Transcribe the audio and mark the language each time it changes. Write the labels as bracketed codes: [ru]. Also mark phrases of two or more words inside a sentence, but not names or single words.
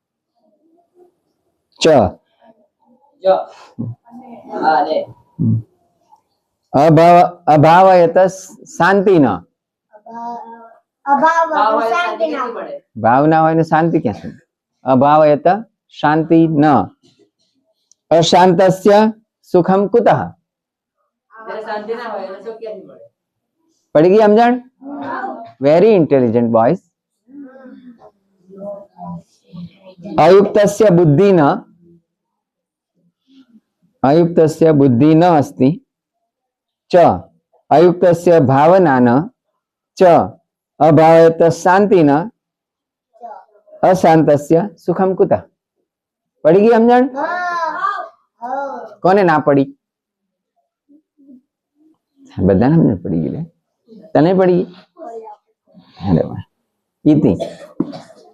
[sa] ચ અભાવયત શાંતિ [gu] ન ભાવના હોય ને શાંતિ ક્યાં છે [sa] અભાવયત શાંતિ ન અશાંતસ્ય સુખમ કુતઃ [gu] પડી ગઈ સમજણ [en] very intelligent boys [sa] અયુક્તસ્ય બુદ્ધિ ન अयुक्तस्य बुद्धि न अस्ति च अयुक्तस्य भावना न च अभावयत शांति न अशांतस्य सुखम कुतः [gu] પડી ગઈ સમજણ કોને ના પડી બધાને સમજણ પડી ગઈ તને પડી અરે વાહ [sa] इति